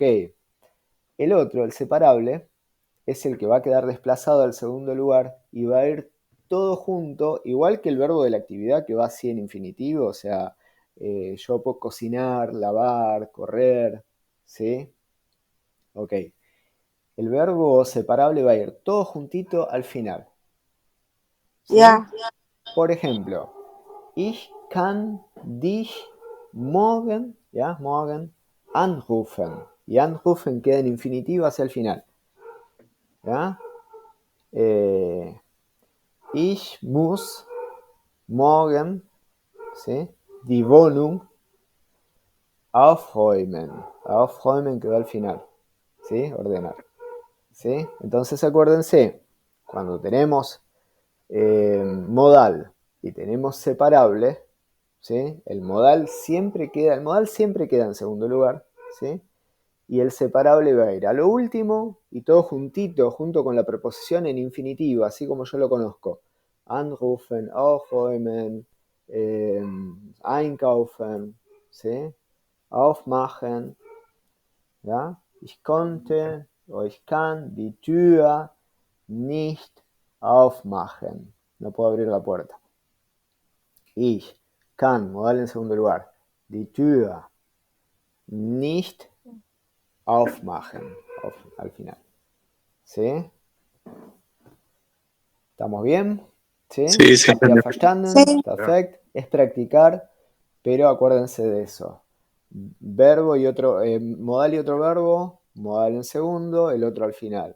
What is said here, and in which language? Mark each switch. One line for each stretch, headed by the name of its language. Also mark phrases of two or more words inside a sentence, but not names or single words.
Spanish: El otro, el separable, es el que va a quedar desplazado al segundo lugar y va a ir todo junto, igual que el verbo de la actividad que va así en infinitivo, o sea, yo puedo cocinar, lavar, correr, ¿sí? Ok. El verbo separable va a ir todo juntito al final. ¿Sí? Ya. Por ejemplo,
German: ich kann dich morgen, ¿ya? Morgen, anrufen.
Spanish: Y anrufen queda en infinitivo hacia el final. ¿Ya?
German: Ich muss morgen, ¿sí? Die Wohnung aufräumen.
Spanish: Aufräumen quedó al final. ¿Sí? Ordenar. ¿Sí? Entonces acuérdense, cuando tenemos modal y tenemos separable, ¿sí? El modal siempre queda en segundo lugar, ¿sí? Y el separable va a ir a lo último y todo juntito, junto con la preposición en infinitivo, así como yo lo conozco.
German: Anrufen, aufräumen, einkaufen, ¿sí?
Spanish: Aufmachen, ¿ya?
German: Ich konnte o ich kann die Tür nicht aufmachen.
Spanish: No puedo abrir la puerta.
German: Ich kann,
Spanish: modal en segundo lugar.
German: Die Tür nicht aufmachen.
Spanish: Al final. ¿Sí? ¿Estamos bien? ¿Sí? Sí, sí.
German: ¿Ya verstanden?
Spanish: Sí. Perfecto. Es practicar, pero acuérdense de eso. Verbo y otro, modal y otro verbo, modal en segundo, el otro al final.